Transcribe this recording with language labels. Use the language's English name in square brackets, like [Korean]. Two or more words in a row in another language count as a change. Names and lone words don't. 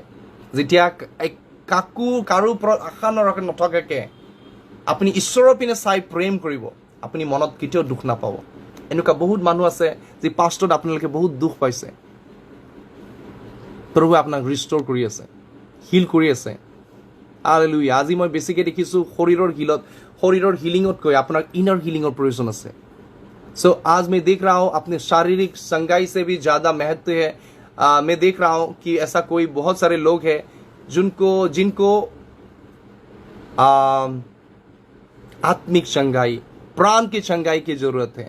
[Assamese] যেতিয়া কাৰো ওপৰত আশা নথকাকে আপুনি ঈশ্বৰৰ পিনে চাই প্ৰেম কৰিব, আপুনি মনত কেতিয়াও দুখ নাপাব। এনেকুৱা বহুত মানুহ আছে যি পাষ্টত আপোনালোকে বহুত দুখ পাইছে, প্ৰভু আপোনাক ৰিষ্ট'ৰ কৰি আছে, হিল কৰি আছে। हालेलुया। আজি মই বেছিকৈ দেখিছোঁ শৰীৰৰ হিলিঙতকৈ আপোনাৰ [English] inner healing [Assamese] প্ৰয়োজন আছে। [Hindi] सो आज मैं देख रहा हूँ अपने शारीरिक संगाई से भी ज़्यादा महत्व है। मैं देख रहा हूँ कि ऐसा कोई बहुत सारे लोग हैं जिनको आत्मिक संगाई, प्राण की संगाई की जरूरत है।